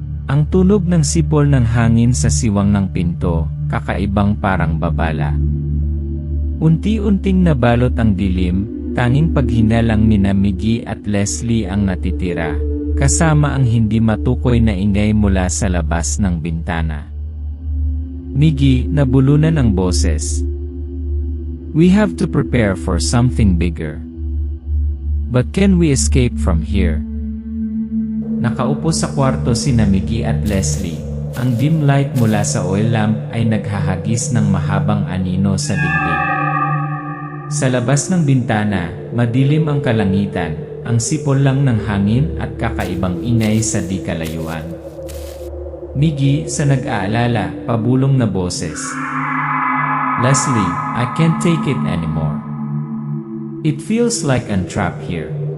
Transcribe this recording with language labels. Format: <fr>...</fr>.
<tl>Ang tunog ng sipol ng hangin sa siwang ng pinto, kakaibang parang babala. Unti-unting nabalot ang dilim, tanging paghinalang nina Miggy at Leslie ang natitira, kasama ang hindi matukoy na ingay mula sa labas ng bintana. Miggy, nabulunan ang boses.</tl> <en>We have to prepare for something bigger. But can we escape from here?</en> <tl>Nakaupo sa kwarto sina Miggy at Leslie. Ang dim light mula sa oil lamp ay naghahagis ng mahabang anino sa dingding. Sa labas ng bintana, madilim ang kalangitan, ang sipol lang ng hangin at kakaibang ingay sa di kalayuan. Miggy, sa nag-aalala, pabulong na boses.</tl> <en>Leslie, I can't take it anymore. It feels like I'm trapped here.</en>